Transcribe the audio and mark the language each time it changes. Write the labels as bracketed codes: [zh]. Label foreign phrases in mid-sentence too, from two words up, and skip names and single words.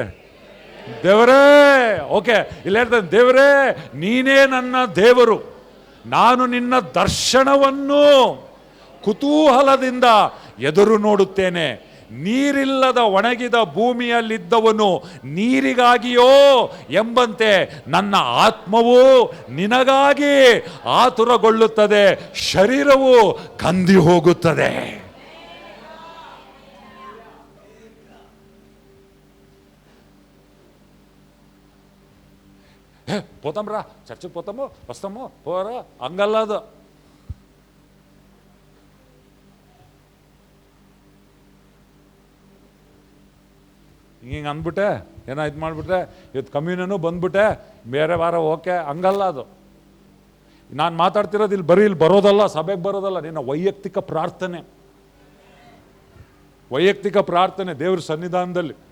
[kn] ದೇವರೇ, ಓಕೆ, ಇಲ್ಲಿ ಹೇಳ್ತಾನೆ, ದೇವರೇ ನೀನೇ ನನ್ನ ದೇವರು, ನಾನು ನಿನ್ನ ದರ್ಶನವನ್ನು ಕುತೂಹಲದಿಂದ ಎದುರು ನೋಡುತ್ತೇನೆ. ನೀರಿಲ್ಲದ ಒಣಗಿದ ಭೂಮಿಯಲ್ಲಿದ್ದವನು ನೀರಿಗಾಗಿಯೋ ಎಂಬಂತೆ ನನ್ನ ಆತ್ಮವು ನಿನಗಾಗಿ ಆತುರಗೊಳ್ಳುತ್ತದೆ, ಶರೀರವು ಕಂದಿ ಹೋಗುತ್ತದೆ. [te] పోతాంరా, చర్చికి పోతాము, వస్తాము, పోరా, [kn] ಹಂಗಲ್ಲದು. ಹಿಂಗೆ ಅಂದ್ಬಿಟ್ಟೆ, ಏನೋ ಇದು ಮಾಡಿಬಿಟ್ರೆ, ಇವತ್ತು ಕಮ್ಯುನೂ ಬಂದ್ಬಿಟ್ಟೆ, ಬೇರೆ ವಾರ ಓಕೆ, ಹಂಗಲ್ಲ ಅದು. ನಾನು ಮಾತಾಡ್ತಿರೋದು ಇಲ್ಲಿ ಬರೋದಲ್ಲ, ಸಭೆಗೆ ಬರೋದಲ್ಲ, ನಿನ್ನ ವೈಯಕ್ತಿಕ ಪ್ರಾರ್ಥನೆ, ವೈಯಕ್ತಿಕ ಪ್ರಾರ್ಥನೆ ದೇವ್ರ ಸನ್ನಿಧಾನದಲ್ಲಿ.